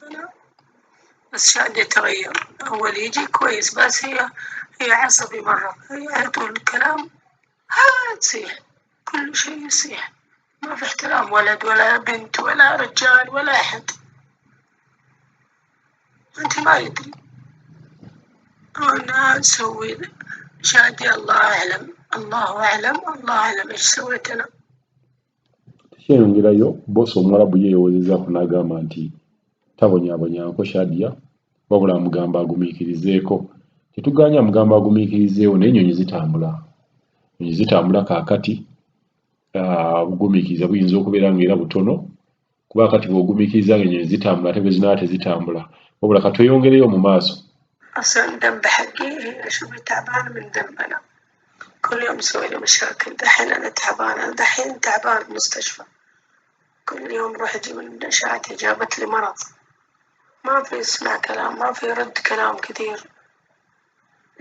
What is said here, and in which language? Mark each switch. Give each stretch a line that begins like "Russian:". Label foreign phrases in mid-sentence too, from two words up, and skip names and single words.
Arabic: أنا بس شادية تغير، أول يجي كويس، بس هي عصبي مرة، هي على طول الكلام تصيح، كل شيء يصيح، ما في احترام، ولد ولا بنت ولا رجال ولا أحد. أنت ما يدري أنا أسوي. شادي الله أعلم، الله أعلم، الله أعلم إيش سويت أنا.
Ganda: Kyeyongerayo boosi Omwarabu yeewozezaako n'agamba nti tabonyaabonyanko Shadia, wabula amugamba agumiikirizeeko. Tetugaanye amugamba agumiikirizeewo, naye ennyonyi zitambula. Ennyonyi zitambula kaakati, obugumiikiriza buyinza okubeera ng'era butono, kuba kati bw'ogumiikiriza ng'ennyonyi zitambula ate bwe zinaaba tezitambula. Wabula ka tweyongereyo mu maaso.
Arabic: أصلا ذنب حقي، هي شوفي تعبانة من ذنبنا، كل يوم مسوي لي مشاكل. دحين أنا تعبانة، دحين تعبانة في المستشفى، كل يوم روح أجي من الإشاعات، جابت لي مرض، ما في يسمع كلام، ما في يرد كلام كثير.